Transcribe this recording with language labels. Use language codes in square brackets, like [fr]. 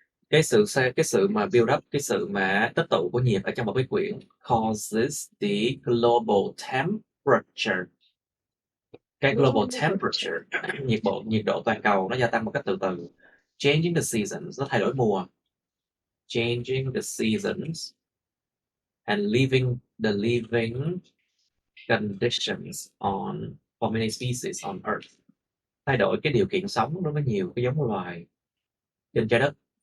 [vi] Cái sự mà build up, cái sự mà tích tụ của nhiệt ở trong bầu khí quyển [en] causes the global temperature. [vi] Cái global temperature, nhiệt độ toàn cầu nó gia tăng một cách từ từ. Changing the seasons, nó thay đổi mùa. [en] Changing the seasons and leaving the living conditions for many species on Earth. [vi] Thay đổi cái điều kiện sống đối với nhiều cái giống loài trên trái đất.